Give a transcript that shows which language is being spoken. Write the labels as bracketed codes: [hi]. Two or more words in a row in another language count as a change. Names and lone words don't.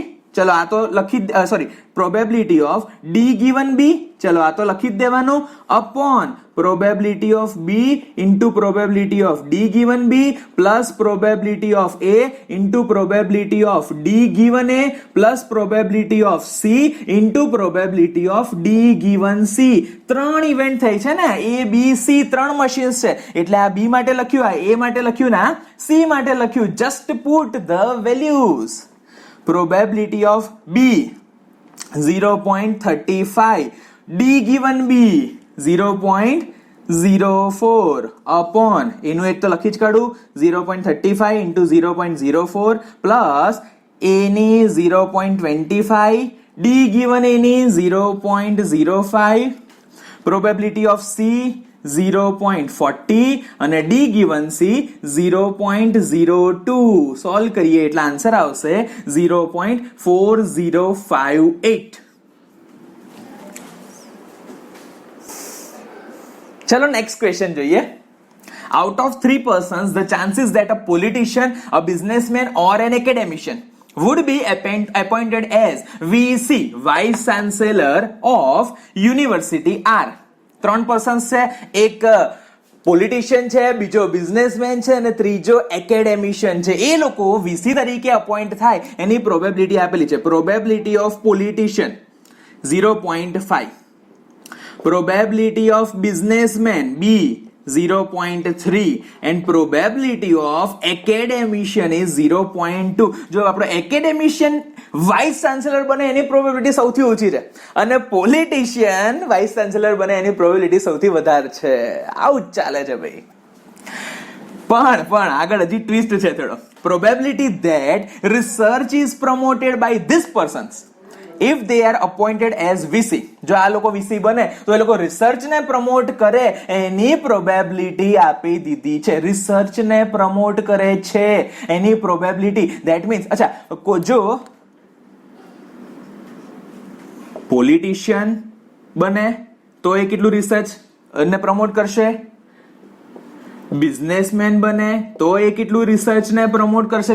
[gu] ચલો આ તો લખી [en] sorry probability of D given B, [gu] ચલો આ તો લખી જ દેવાનું, [en] upon probability of B into probability of D given B plus probability of A into probability of D given A plus probability of C into probability of D given C. [gu] 3 ઇવેન્ટ થઈ છે ને, એ બી સી 3 મશીન્સ છે, એટલે આ બી માટે લખ્યું, આ એ માટે લખ્યું, ના સી માટે લખ્યું. [en] just put the values. Probability of B 0.35, D given B 0.04 upon [gu] એનું એક તો લખી જ કાઢું [en] 0.35 into 0.04 plus A ની 0.25, D given A ની 0.05, probability of C 0.40 અને D given C 0.02. [gu] સોલ્વ કરીએ એટલે આન્સર આવશે 0.4058. ચલો [en] next question [gu] જોઈએ. [en] Out of 3 persons, the chances that a politician, a businessman or an academician would be appointed as VC, Vice Chancellor of University are. [gu] 3 પર્સન્સ છે, એક પોલિટિશિયન છે, બીજો બિઝનેસમેન છે અને ત્રીજો એકેડેમિશિયન છે. એ લોકો વીસી તરીકે અપોઇન્ટ થાય એની પ્રોબેબિલિટી આપેલી છે. [en] probability of politician 0.5, probability of businessman B 0.3 and probability of academician is 0.2. [gu] જો આપણો એકેડેમિશિયન [en] vice chancellor [gu] બને એની પ્રોબેબિલિટી સૌથી ઓછી છે અને પોલિટિશિયન [en] vice chancellor [gu] બને એની પ્રોબેબિલિટી સૌથી વધારે છે. આવું જ ચાલે છે ભાઈ. પણ આગળ હજી ટ્વિસ્ટ છે થોડો. [en] probability that research is promoted by this persons if they are appointed as VC. [gu] જો આ લોકો VC બને તો એ લોકો રિસર્ચ ને પ્રમોટ કરે એની પ્રોબેબિલિટી આપી દીધી છે. રિસર્ચ ને પ્રમોટ કરે છે એની પ્રોબેબિલિટી. [en] that means [gu] અચ્છા, જો પોલિટિશિયન બને તો એ કેટલું રિસર્ચ ને પ્રમોટ કરશે, બિઝનેસમેન બને તો એ કેટલું રિસર્ચ ને પ્રમોટ કરશે.